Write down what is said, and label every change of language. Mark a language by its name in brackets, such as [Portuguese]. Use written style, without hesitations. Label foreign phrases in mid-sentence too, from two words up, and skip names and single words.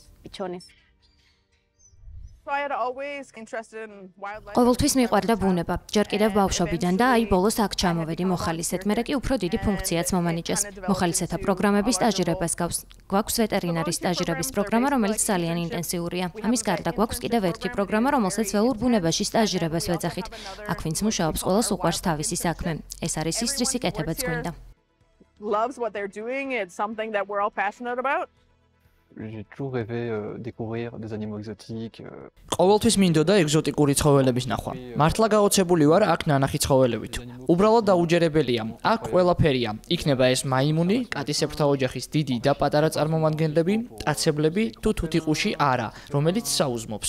[Georgian] ყოველთვის მიყვარდა ბუნება, ჯერ კიდევ ბავშვობიდან და აი ბოლოს აქ ჩამოვედი მოხალისედ, მერე კი უფრო დიდი ფუნქციაც მომანიჭეს. მოხალისეთა პროგრამების სტაჟირებას გვაქვს ვეტერინარის სტაჟირების პროგრამა, რომელიც ძალიან ინტენსიურია. ამის გარდა გვაქვს კიდევ ერთი პროგრამა, რომელსაც ველურ ბუნებაში სტაჟირებას ვეძახით. აქ ვინც მუშაობს, ყველას უყვარს თავისი საქმე. ეს არის ის, რის იკეთებაც გვინდა. [French] J'ai toujours rêvé découvrir des animaux exotiques. [Georgian] ყოველთვის მინდოდა ეგზოტიკური ცხოველების ნახვა. მართლა გაოცებული ვარ აქ ნანახი ცხოველებით. უბრალოდ დაუჯერებელია. აქ ყველაფერია. იქნება ეს მაიმუნი, კატისებრთა ოჯახის დიდი და პატარა წარმომადგენლები, ტაცებლები თუ თუთიყუში არა, რომელიც საუზმობს.